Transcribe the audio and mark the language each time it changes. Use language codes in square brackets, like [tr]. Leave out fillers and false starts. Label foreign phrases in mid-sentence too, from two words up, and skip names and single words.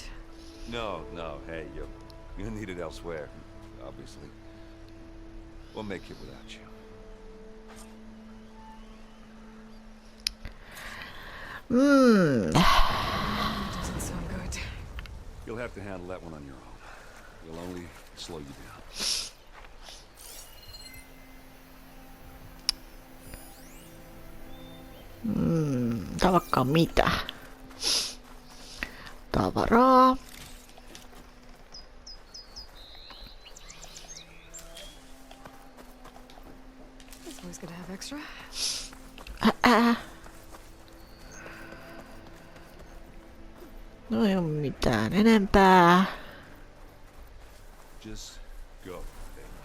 [en] No, hey, you need it elsewhere, obviously. We'll make it without you. Doesn't sound good. You'll have to handle that one on your own. It'll only slow you down. [fi] Vaikka mitä. Tavaraa. [en] It's always good to have extra. [fi] No ei oo mitään enempää. [en] Just go, Aloy.